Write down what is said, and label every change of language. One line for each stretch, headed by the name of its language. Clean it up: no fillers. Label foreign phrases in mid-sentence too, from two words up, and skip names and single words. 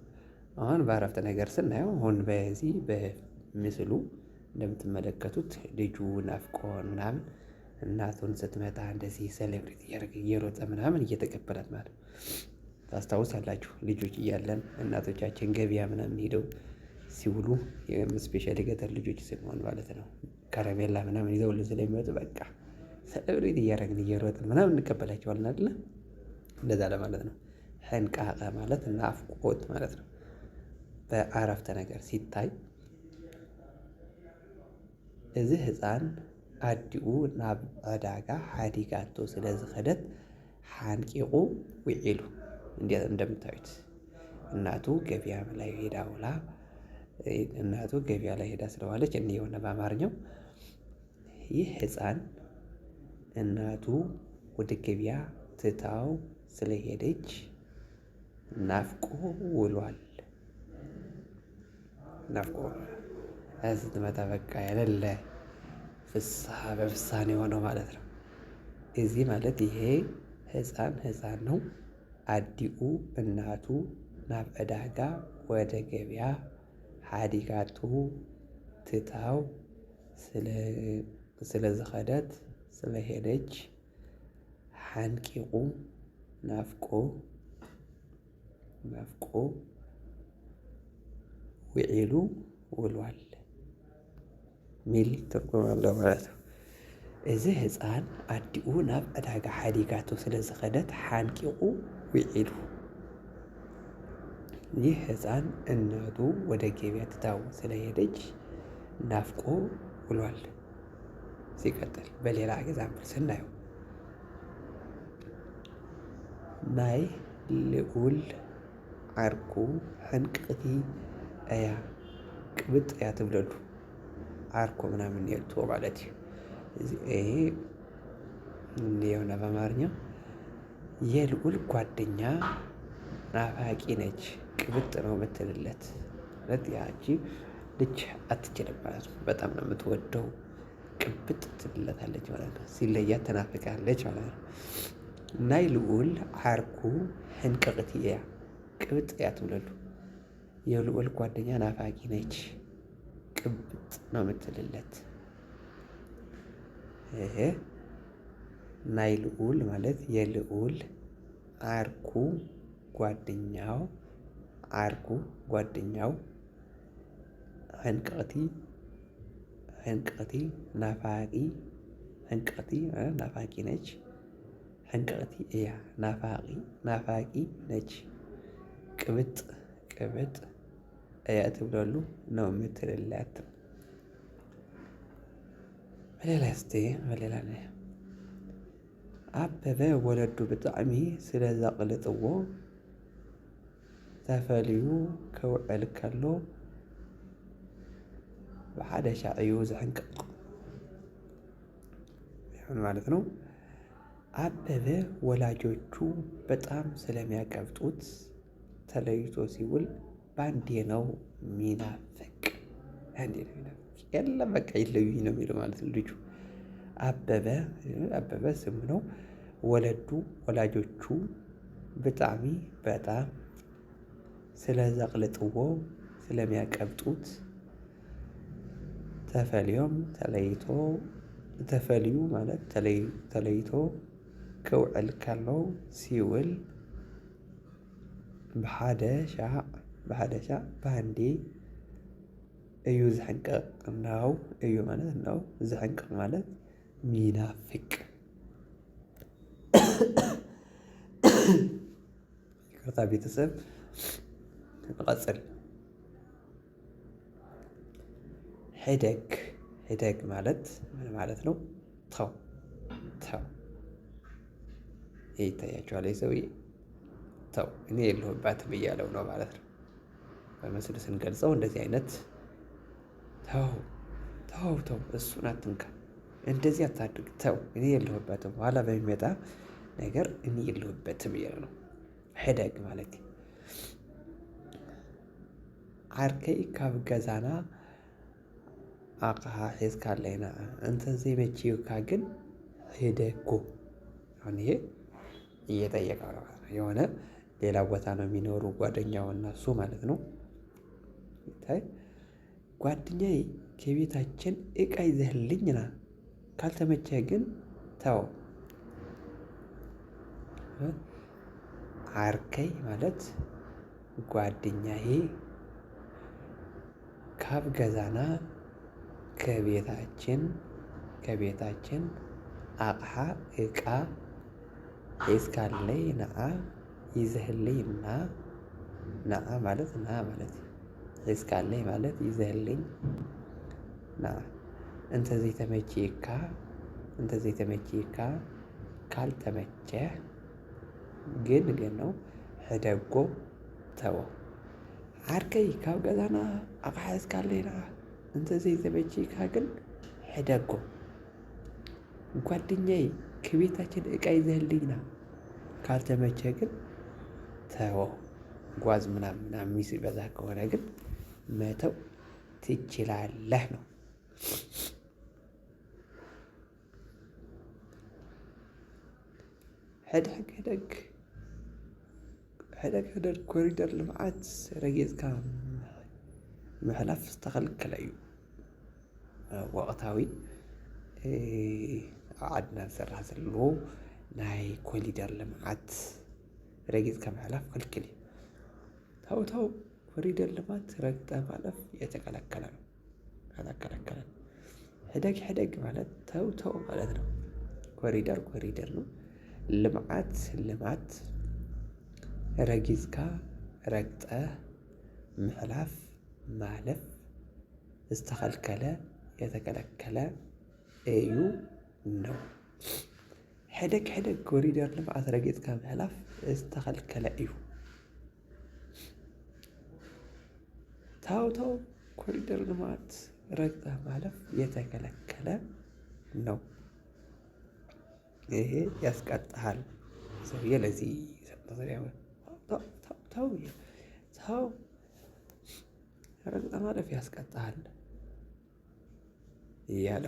Amharic: አሁን በአረፍተ ነገር ስናየው አሁን በዚህ በምስሉ እንደምትመለከቱት ልጁ ናፍቆን ምናምን እናቱን ስትመጣ እንደዚህ ሴሌብሬት እያደረገ እየሮጠ ምናምን እየተቀበላት ማለት ነው። ታስታውሳላችሁ ልጆች እያለን እናቶቻችን ገበያ ምናምን ሄደው ሲውሉ ስፔሻሊ ገጠር ልጆች ስንሆን ማለት ነው ከረሜላ ምናምን ይዘውልን ስለሚመጡ በቃ ሴሌብሬት እያደረግን እየሮጥን ምናምን እንቀበላቸዋለን አይደለ? እንደዛ ለማለት ነው። ሐንቃቀ ማለት ናፍቆት ማለት ነው። በአረፍተ ነገር ሲታይ እዚህ
Tigrinya: ህፃን አዲኡ ናብ ዕዳጋ ሓዲጋቶ ስለ ዝኸደት ሓንቂቁ ውዒሉ።
Amharic: እንዴት እንደምታዩት እናቱ ገበያ ላይ ሄዳ ውላ እናቱ ገበያ ላይ ሄዳ ስለዋለች እንዲህ የሆነ በአማርኛው ይህ ህፃን እናቱ ወደ ገበያ ትታው ስለሄደች ናፍቆ ውሏል። ናፍቆ ስትመጣ በቃ የሌለ ፍስሐ በፍስሐ ነው የሆነው ማለት ነው። እዚህ ማለት ይሄ ህፃን ነው። አዲኡ እናቱ
Tigrinya: ናብ ዕዳጋ
Amharic: ወደ ገበያ ሓዲጋቱ ትታው
Tigrinya: ስለዝኸደት ስለሄደች ሓንቂቁ ናፍቆ ውዒሉ
Amharic: ውሏል ሚል ትርጉም አለው ማለት ነው።
Tigrinya: እዚ ህፃን አዲኡ ናብ ዕዳጋ ሓዲጋቶ ስለዝኸደት ሓንቂቁ ውዒሉ።
Amharic: ይህ ህፃን እናቱ ወደ ገበያ ትታው ስለሄደች ናፍቆ ውሏል። ሲቀጥል በሌላ ኤግዛምፕል ስናየው
Tigrinya: ናይ ልዑል ዓርኩ ሕንቅቕቲ እያ ቅብጥ እያ ትብለሉ። ዓርኮ
Amharic: ምናምን የልቶ ማለት ይሄ የሆነ በአማርኛ የልዑል ጓደኛ ናፋቂ ነች፣ ቅብጥ ነው የምትልለት ማለት ያቺ ልጅ አትችልም ማለት ነው። በጣም ነው የምትወደው፣ ቅብጥ ትልለታለች ማለት ነው። ሲለያት ተናፍቃለች ማለት ነው።
Tigrinya: ናይ ልዑል ዓርኩ ሕንቅቕቲ እያ ቅብጥ እያ ትብለሉ።
Amharic: የልዑል ጓደኛ ናፋቂ ነች፣ ቅብጥ ነው የምትልለት። ይሄ
Tigrinya: ናይ ልዑል
Amharic: ማለት የልዑል ዓርኩ ጓደኛው ሕንቅቕቲ ናፋቂ ነች።
Tigrinya: ሕንቅቕቲ እያ
Amharic: ናፋቂ ነች፣ ቅብጥ
Tigrinya: እያ ትብለሉ
Amharic: ነው የምትልለት። በሌላ
Tigrinya: አበበ ወለዱ ብጣዕሚ ስለ ዘቕልጥዎ ተፈልዩ ክውዕል ከሎ ብሓደ ሻዕዩ ዝሕንቅቕ
Amharic: ይሁን ማለት ነው። አበበ ወላጆቹ በጣም ስለሚያቀብጡት ተለይቶ ሲውል በአንዴ ነው ሚናፍቅ። አንዴ ነው ሚናፍቅ። የለም በቃ ይለዩኝ ነው የሚለው ማለት ነው ልጁ። አበበ ስም ነው። ወለዱ ወላጆቹ ብጣዕሚ በጣም ስለዘቅልጥዎ ስለሚያቀብጡት
Tigrinya: ተፈልዮም ተፈልዩ
Amharic: ማለት ተለይቶ
Tigrinya: ክውዕል ከሎ
Amharic: ሲውል
Tigrinya: ብሓደ ሻዕ
Amharic: በአንዴ እዩ ዝሕንቅቕ ነው። እዩ ማለት ነው። ዝሕንቅቕ ማለት ሚናፍቅ። ይቅርታ ቤተሰብ እንቀጽል። ሕደግ ማለት ምን ማለት ነው? ተው ይታያችኋል። ሰውዬ ተው እኔ የለሁባትም እያለው ነው ማለት ነው። በምስል ስንገልጸው እንደዚህ አይነት ተው እሱን አትንካ፣ እንደዚህ አታድርግ፣ ተው እኔ የለሁበትም፣ ኋላ በሚመጣ ነገር እኔ የለሁበትም እያለ ነው። ሕደግ ማለት
Tigrinya: ዓርከይ ካብ ገዛና አቅሓ ሒዝካ ኣለና እንተዘይመችዩካ ግን ሂደጎ።
Amharic: አሁን ይሄ እየጠየቀው ነው። የሆነ ሌላ ቦታ ነው የሚኖሩ ጓደኛው እና እሱ ማለት ነው። ጓደኛዬ ከቤታችን እቃ ይዘህልኝ ና፣ ካልተመቸህ ግን ተው። ዓርከይ ማለት ጓደኛዬ
Tigrinya: ካብ ገዛና
Amharic: ከቤታችን አቅሓ እቃ
Tigrinya: ሒዝካለይ ነአ
Amharic: ይዘህልኝ ነአ ማለት ሒዝካለይ ማለት ይዘህልኝ ነአ።
Tigrinya: እንተዘይተመችይካ
Amharic: ካልተመቸህ ግን ነው
Tigrinya: ሕደጎ ተወው። ዓርከይ ካብ ገዛና አቅሓ ሒዝካለይ ነአ እንተዘይተመችይካ ግን ሕደጎ።
Amharic: ጓደኛዬ ከቤታችን እቃ ይዘህልኝ ና፣ ካልተመቸህ ግን ተወው። ጓዝ ምናምን ሲበዛ ከሆነ ግን መተው ትችላለህ ነው።
Tigrinya: ሕደግ ኮሪደር ልምዓት ረጊፅካ ምሕላፍ ዝተኸልከለ እዩ። ወቕታዊ ኣብ ዓድና ዝስራሕ ዘሎ ናይ ኮሪደር ልምዓት ረጊፅካ ምሕላፍ ክልክል እዩ።
Amharic: ተው ኮሪደር ልማት ረግጠህ ማለፍ የተከለከለ ነው። ሕደግ ማለት ተው ማለት ነው። ኮሪደር ነው። ልማት ረጊፅካ ረግጠህ ምሕላፍ ማለፍ ዝተኸልከለ የተከለከለ እዩ ነው።
Tigrinya: ሕደግ ኮሪደር ልምዓት ረጊፅካ ምሕላፍ ዝተኸልከለ እዩ።
Amharic: ተው ኮሪደር ልማት ረግጠህ ማለፍ የተከለከለ ነው። ይሄ ያስቀጣሃል። ሰውዬ ለዚህ ተው ረግጠህ ማለፍ ያስቀጣሃል እያለው